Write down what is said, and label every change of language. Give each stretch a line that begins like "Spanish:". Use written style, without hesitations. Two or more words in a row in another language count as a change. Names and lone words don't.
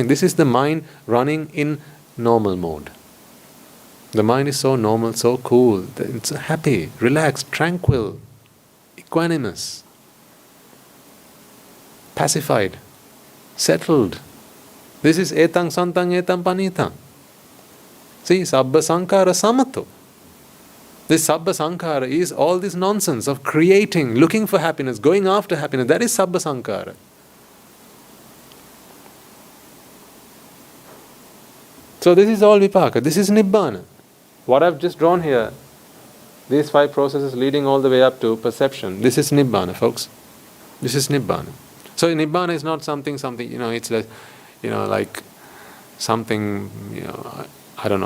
English: This is the mind running in normal mode. The mind is so normal, so cool. It's happy, relaxed, tranquil, equanimous, pacified, settled. This is
Pali: etang santang etam panitang. See, sabba sankhara samato.
English: This
Pali: sabba sankhara
English: is all this nonsense of creating, looking for happiness, going after happiness. That is
Pali: sabba sankhara.
English: So this is all vipaka. This is nibbana. What I've just drawn here, these 5 processes leading all the way up to perception, this is nibbana, folks. This is nibbana. So nibbana is not something, it's like something, I don't know.